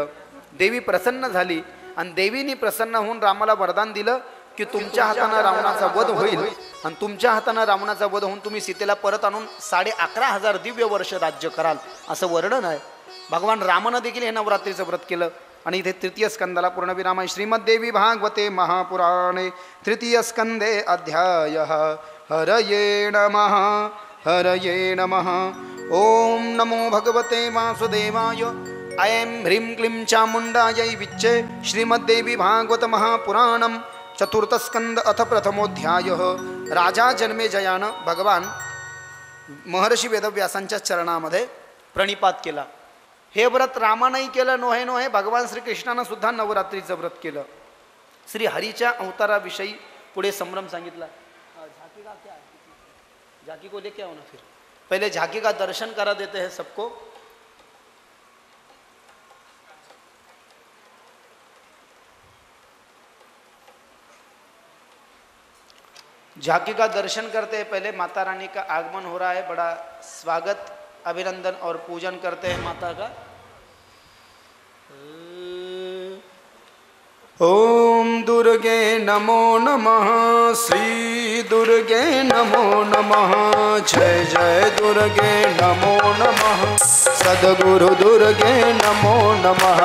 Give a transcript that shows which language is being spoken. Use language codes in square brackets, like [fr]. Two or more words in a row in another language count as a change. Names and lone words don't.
[mr] देवी प्रसन्न झाली आणि देवीने प्रसन्न होऊन रामाला वरदान दिलं की तुमच्या हातानं रावणाचा वध होईल आणि तुमच्या हातानं रावणाचा वध होऊन तुम्ही सीतेला परत आणून 11,500 दिव्य वर्ष राज्य कराल असं वर्णन आहे. भगवान रामानं देखील हे नवरात्रीचं व्रत केलं. आणि इथे 3य स्कंदाला पूर्णविराम आहे. [sa] श्रीमद्देवी भागवते महापुराणे 3य स्कंदे अध्यायः. हरये नमः हरये नमः. ओम नमो भगवते वासुदेवाय. ऐं ह्रीं क्लीं चामुण्डायै विच्चे. श्रीमद्देवी भागवत महापुराणं 4th स्कंद अथ प्रथमोध्यायः. [mr] राजा जन्मेजयानं भगवान महर्षी वेदव्यासांच्या चरणामध्ये प्रणिपात केला. हे व्रत रामानंही केलं, नोहे नोहे भगवान श्रीकृष्णानं सुद्धा नवरात्रीचं व्रत केलं. श्री हरीच्या अवताराविषयी पुढे संभ्रम सांगितला. [hi] झाकी का क्या है? झाकी को लेके आओ ना. फिर पहले झाकी का दर्शन करा देते हैं सबको. झांकी का दर्शन करते हैं. पहले माता रानी का आगमन हो रहा है. बड़ा स्वागत अभिनंदन और पूजन करते हैं माता का. [sa] ओम दुर्गे नमो नमः. श्री दुर्गे नमो नमः. जय जय दुर्गे नमो नमः. सद्गुरु दुर्गे नमो नमः.